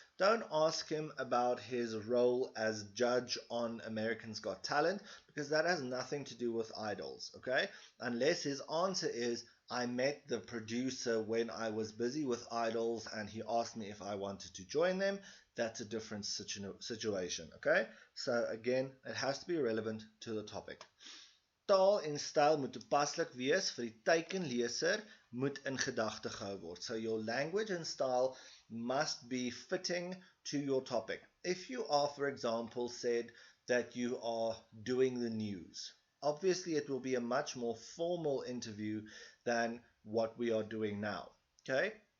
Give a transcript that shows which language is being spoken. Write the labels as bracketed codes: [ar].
[en] Don't ask him about his role as judge on American's Got Talent, because that has nothing to do with idols, okay? Unless his answer is, I met the producer when I was busy with idols and he asked me if I wanted to join them. That's a different situation, okay? So again, it has to be relevant to the topic. [af] Taal en styl moet toepaslik wees vir die teikenleser, moet in gedagte gehou word. [en] So your language and style must be fitting to your topic. If you are, for example, said that you are doing the news, obviously it will be a much more formal interview than what we are doing now, okay?